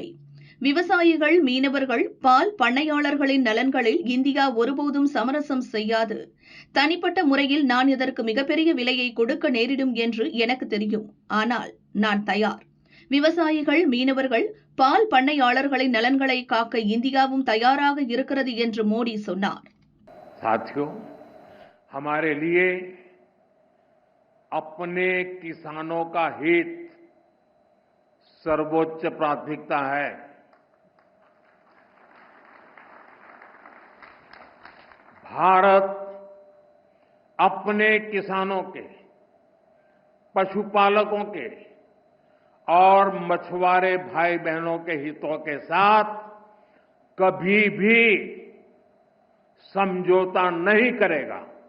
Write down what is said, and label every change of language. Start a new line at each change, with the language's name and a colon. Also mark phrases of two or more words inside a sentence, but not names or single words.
Tamil: விவசாயிகள், மீனவர்கள், பால் பண்ணையாளர்களின் நலன்களில் இந்தியா ஒருபோதும் சமரசம் செய்யாது. தனிப்பட்ட முறையில் நான் இதற்கு மிகப்பெரிய விலையை கொடுக்க நேரிடும் என்று எனக்கு தெரியும். ஆனால் நான் தயார். விவசாயிகள், மீனவர்கள், பால் பண்ணையாளர்களின் நலன்களை காக்க இந்தியாவும் தயாராக இருக்கிறது என்று மோடி சொன்னார்.
Hindi: साथियों, हमारे लिए अपने किसानों का हित सर्वोच्च प्राथमिकता है। भारत अपने किसानों के, पशुपालकों के और मछुआरे भाई बहनों के हितों के साथ कभी भी समझौता नहीं करेगा।